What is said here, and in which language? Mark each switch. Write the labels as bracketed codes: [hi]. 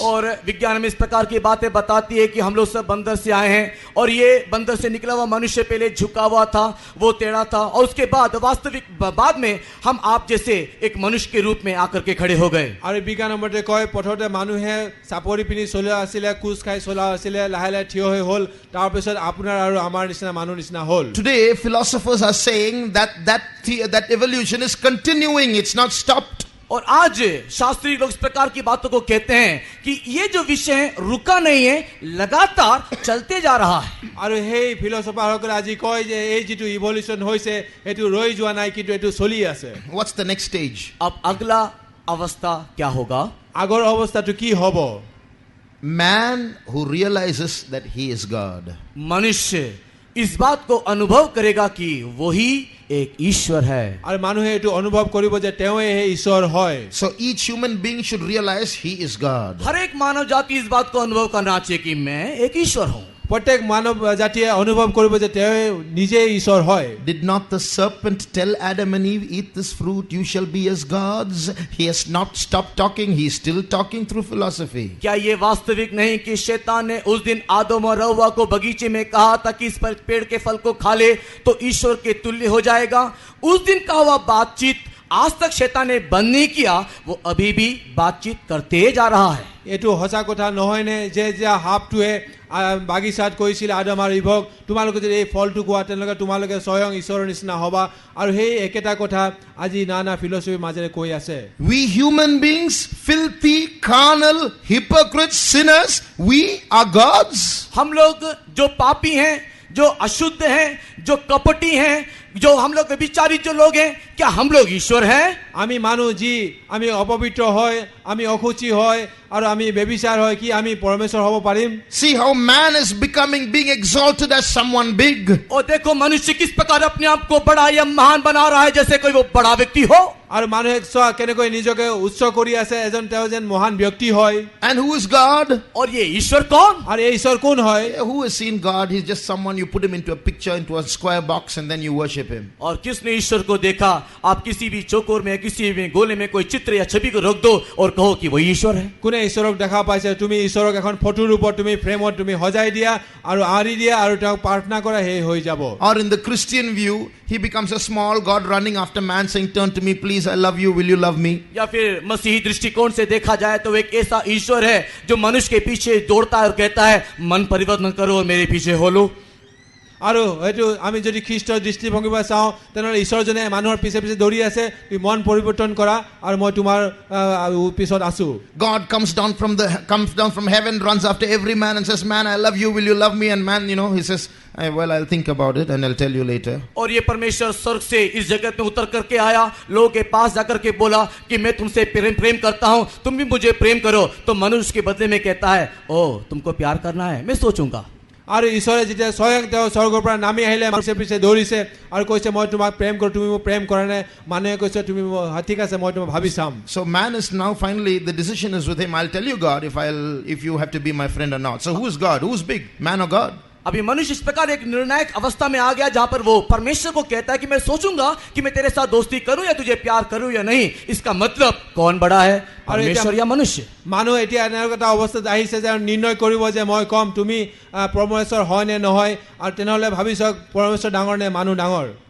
[hi] और विज्ञान में इस प्रकार की बातें बताती है कि हम लोग सब बंदर से आए हैं और ये बंदर से निकला हुआ मनुष्य पहले झुका हुआ था, वो टेढ़ा था, और उसके बाद वास्तविक बाद में हम आप जैसे एक मनुष्य के रूप में आकर के खड़े हो गए। [as] আৰু বিজ্ঞানৰ মতে কয় প্ৰথমতে মানুহে চাপৰি পিনি চলা আছিলে, কোচ খাই চলা আছিলে, লাহে লাহে থিয় হৈ হ'ল, তাৰ পিছত আপোনাৰ আৰু আমাৰ নিচিনা মানুহ নিচিনা হ'ল। [en] Today philosophers are saying that evolution is continuing, it's not stopped. [hi] और आज शास्त्री लोग इस प्रकार की बातों को कहते हैं कि ये जो विषय है रुका नहीं है, लगातार चलते जा रहा है। [as] আৰু সেই ফিলচফাৰসকলে আজি কয় যে এই যিটো ইভলিউচন হৈছে এটো ৰৈ যোৱা নাই, কিন্তু এটো চলি আছে। [en] What's the next stage? [hi] अब अगला अवस्था क्या होगा? [as] আগৰ অৱস্থাটো কি হ'ব? [en] Man who realizes that he is God. [hi] मनुष्य इस बात को अनुभव करेगा कि वही एक ईश्वर है। [as] আৰু মানুহে এটো অনুভৱ কৰিব যে তেওঁই হে ঈশ্বৰ হয়। [en] So each human being should realize he is God. [hi] हर एक मानव जाति इस बात को अनुभव करना चाहिए कि मैं एक ईश्वर हूँ। [as] প্ৰত্যেক মানৱ জাতিয়ে অনুভৱ কৰিব যে তেওঁ নিজে ঈশ্বৰ হয়। [en] Did not the serpent tell Adam and Eve, eat this fruit, you shall be as gods? He has not stopped talking, he is still talking through philosophy. [hi] क्या ये वास्तविक नहीं कि शैतान ने उस दिन आदम और हव्वा को बगीचे में कहा था कि इस पेड़ के फल को खा ले तो ईश्वर के तुल्य हो जाएगा? उस दिन का हुआ बातचीत आज तक शैतान ने बंद नहीं किया, वो अभी भी बातचीत करते जा रहा है। [as] এটো সঁচা কথা নহয় নে যে যে হাপটোৱে বাগিচাত কৈছিল আদম আৰু ইভক, তোমালোকে যদি এই ফলটো খোৱা তেনেহ'লে তোমালোকে স্বয়ং ঈশ্বৰৰ নিচিনা হ'বা, আৰু সেই একেটা কথা আজি নানা ফিলচফিৰ মাজেৰে কৈ আছে। [en] We human beings, filthy, carnal, hypocrites, sinners, we are gods. [hi] हम लोग जो पापी हैं, जो अशुद्ध हैं, जो कपटी हैं, जो हम लोग व्यभिचारी जो लोग हैं, क्या हम लोग ईश्वर हैं? [as] আমি মানুহ যি আমি অপবিত্ৰ হয়, আমি অসুচি হয় আৰু আমি ব্যভিচাৰ হয়, কি আমি পৰমেশ্বৰ হ'ব পাৰিম? [en] See how man is being exalted as someone big. [hi] और देखो मनुष्य किस प्रकार अपने आप को बड़ा या महान बना रहा है, जैसे कोई वो बड़ा व्यक्ति हो। [as] আৰু মানুহে চোৱা কেনেকৈ নিজকে উচ্চ কৰি আছে, এজন তেওঁ যেন মহান ব্যক্তি হয়। [en] And who is God? [hi] और ये ईश्वर कौन? [as] আৰু এই ঈশ্বৰ কোন হয়? [en] Who has seen God? He's just someone you put him into a picture, into a square box, and then you worship him. [hi] और किसने ईश्वर को देखा? आप किसी भी चौकोर में, किसी भी गोले में कोई चित्र या छवि को रख दो और कहो कि वही ईश्वर है। [as] কোনে ঈশ্বৰক দেখা পাইছে? তুমি ঈশ্বৰক এখন ফটোৰ ওপৰত তুমি ফ্ৰেমত তুমি সজাই দিয়া আৰু আঁৰি দিয়া আৰু তেওঁক প্ৰাৰ্থনা কৰা, সেই হৈ যাব। [en] Or in the Christian view, he becomes a small God running after man saying, turn to me, please, I love you, will you love me? [hi] या फिर मसीही दृष्टिकोण से देखा जाए तो एक ऐसा ईश्वर है जो मनुष्य के पीछे दौड़ता है और कहता है मन परिवर्तन करो और मेरे पीछे हो लो। [as] আৰু এইটো আমি যদি খ্ৰীষ্টৰ দৃষ্টিভংগীৰ পৰা চাওঁ তেনেহ'লে ঈশ্বৰজনে মানুহৰ পিছে পিছে দৌৰি আছে, তুমি মন পৰিৱৰ্তন কৰা আৰু মই তোমাৰ পিছত আছো। [en] God comes down from heaven, runs after every man and says, man, I love you, will you love me? And man, he says, well, I'll think about it and I'll tell you later. [hi] और ये परमेश्वर स्वर्ग से इस जगत में उतर करके आया, लोगों के पास जाकर के बोला कि मैं तुमसे प्रेम करता हूँ, तुम भी मुझे प्रेम करो। तो मनुष्य के बदले में कहता है, ओ तुमको प्यार करना है, मैं सोचूंगा। [as] আৰু ঈশ্বৰে যেতিয়া স্বয়ং তেওঁ স্বৰ্গৰ পৰা নামি আহিলে, মানুহে পিছে দৌৰিছে আৰু কৈছে মই তোমাক প্ৰেম কৰোঁ, তুমি মোক প্ৰেম কৰা নাই। মানুহে কৈছে তুমি ঠিক আছে, মই তোমাক ভাবি চাম। [en] So man is now finally, the decision is with him. I'll tell you God if you have to be my friend or not. So who is God? Who's big? Man or God? [hi] अभी मनुष्य इस प्रकार एक निर्णायक अवस्था में आ गया जहां पर वो परमेश्वर को कहता है कि मैं सोचूंगा कि मैं तेरे साथ दोस्ती करूं या तुझे प्यार करूं या नहीं। इसका मतलब कौन बड़ा है, परमेश्वर या मनुष्य? [as] মানুহ এতিয়া এনেকুৱা এটা অৱস্থাত আহিছে যে নিৰ্ণয় কৰিব যে মই কম তুমি পৰমেশ্বৰ হয় নে নহয়, আৰু তেনেহ'লে ভাবি চাওক পৰমেশ্বৰ ডাঙৰ নে মানুহ ডাঙৰ।